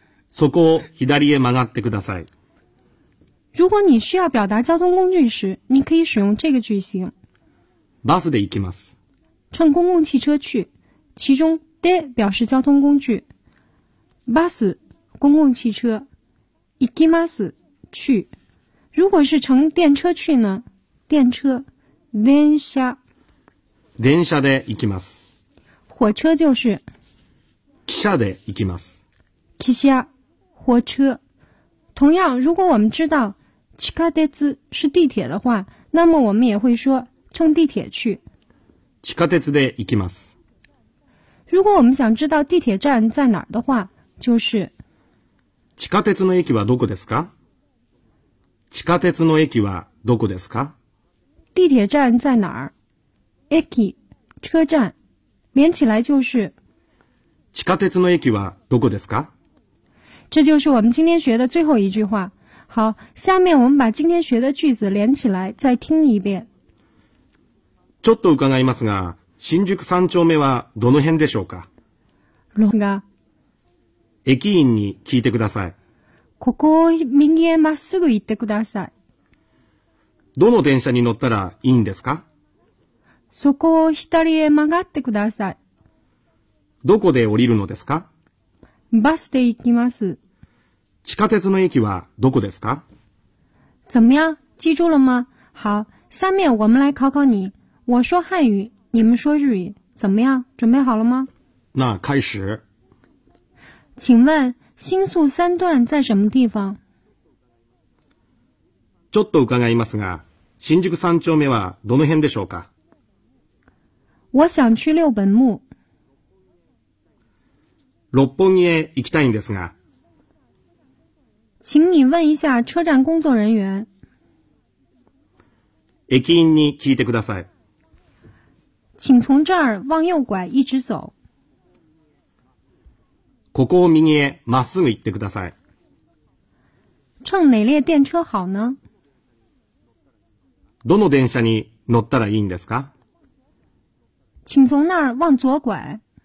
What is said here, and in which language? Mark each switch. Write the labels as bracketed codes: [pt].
[ja] そこを左へ曲がってください。 [zh] 如果你需要表达交通工具时，你可以使用这个句型。 [ja] バスで行きます。 [zh] 乘公共汽车去，其中で表示交通工具。バス，公共汽车。行きます，去。如果是乘电车去呢？电车，電車。 [ja] 電車で行きます。 [zh] 火车就是。 [ja] 汽車で行きます。 [zh] 汽車，火车。同样，如果我们知道地下鉄是地铁的话，那么我们也会说乘地铁去。 [ja] 地下鉄で行きます。 [zh] 如果我们想知道地铁站在哪儿的话，就是 [ja] 地下鉄の駅はどこですか？地下鉄の駅はどこですか？ [zh] 地铁站在哪儿？駅，车站，连起来就是 [ja] 地下鉄の駅はどこですか？ [zh] 这就是我们今天学的最后一句话。好，下面我们把今天学的句子连起来再听一遍。 [ja] ちょっと伺いますが、新宿三丁目はどの辺でしょうか？ロンガ。駅員に聞いてください。ここを右へまっすぐ行ってください。どの電車に乗ったらいいんですか？そこを左へ曲がってください。どこで降りるのですか？バスで行きます。地下鉄の駅はどこですか？ [zh] 怎么样？记住了吗？好，下面我们来考考你。我说汉语，你们说日语，怎么样？准备好了吗？那开始。请问新宿三段在什么地方？ [ja] ちょっと伺いますが、新宿三丁目はどの辺でしょうか？ [zh] 我想去六本木。 [ja] 六本木へ行きたいんですが。 [zh] 请你问一下车站工作人员。 [ja] 駅員に聞いてください。 [zh] 请从这儿往右拐一直走。 [ja] ここを右へまっすぐ行ってください。 [zh] 乘哪列电车好呢？ [ja] どの電車に乗ったらいいんですか？ [zh] 请从那儿往左拐。